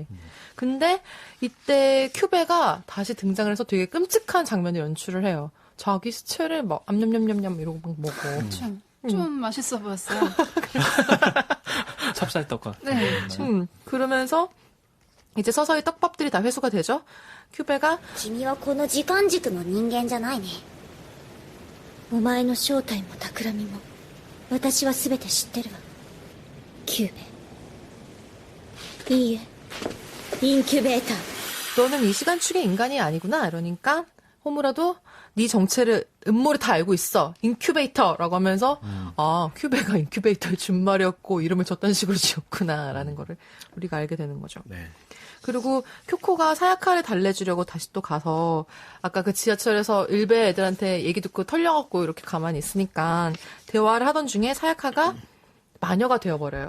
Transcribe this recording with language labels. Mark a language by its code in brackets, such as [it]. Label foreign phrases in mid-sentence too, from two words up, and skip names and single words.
[ko] 근데, 이때 큐베가 다시 등장을 해서 되게 끔찍한 장면을 연출을 해요. 자기 시체를 막, 암냠냠냠냠 이러고 막 먹어. 좀 맛있어 보였어요. 찹쌀떡과. 네. 그러면서, 이제 서서히 떡밥들이 다 회수가 되죠. 큐베가 [ja] 君はこの時間軸の人間じゃないね。お前の正体も企みも私は全て知ってるわ。キューベ。いいえ、インキュベーター。 [ko] 너는 이 시간축의 인간이 아니구나. 이러니까 호무라도 네 정체를 음모를 다 알고 있어. 인큐베이터라고 하면서 아, 큐베가 인큐베이터의 준말이었고 이름을 저딴 식으로 지었구나라는 거를 우리가 알게 되는 거죠. 네. 그리고 쿄코가 사야카를 달래주려고 다시 또 가서 아까 그 지하철에서 일베 애들한테 얘기 듣고 털려갖고 이렇게 가만히 있으니까 대화를 하던 중에 사야카가 마녀가 되어버려요.